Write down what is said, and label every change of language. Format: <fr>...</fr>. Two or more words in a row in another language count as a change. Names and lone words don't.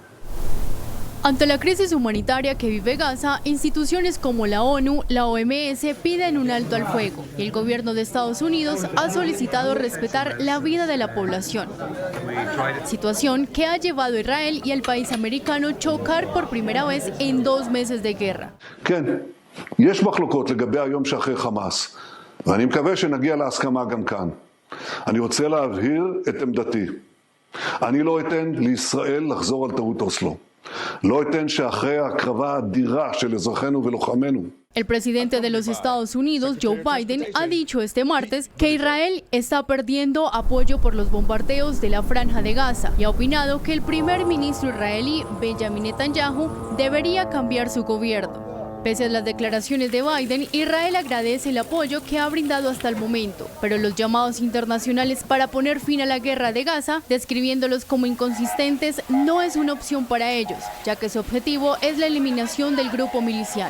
<es>Ante la crisis humanitaria que vive Gaza, instituciones como la ONU, la OMS piden un alto al fuego y el gobierno de Estados Unidos ha solicitado respetar la vida de la población. Situación que ha llevado a Israel y al país americano a chocar por primera vez en 2 meses de guerra.</es> <he>יש מחלוקות לגבי היום שאחרי חמאס, ואני מקווה שנגיע להסכמה גם כאן. אני רוצה להבהיר את עמדתי. אני לא אתן לישראל לחזור על טעות אוסלו. לא אתן שאחרי ההקרבה האדירה של אזרחינו ולוחמינו.</he> <es>El presidente de los Estados Unidos, Joe Biden, ha dicho este martes que Israel está perdiendo apoyo por los bombardeos de la Franja de Gaza y ha opinado que el primer ministro israelí, Benjamin Netanyahu, debería cambiar su gobierno. Pese a las declaraciones de Biden, Israel agradece el apoyo que ha brindado hasta el momento, pero los llamados internacionales para poner fin a la guerra de Gaza, describiéndolos como inconsistentes, no es una opción para ellos, ya que su objetivo es la eliminación del grupo miliciano.</es>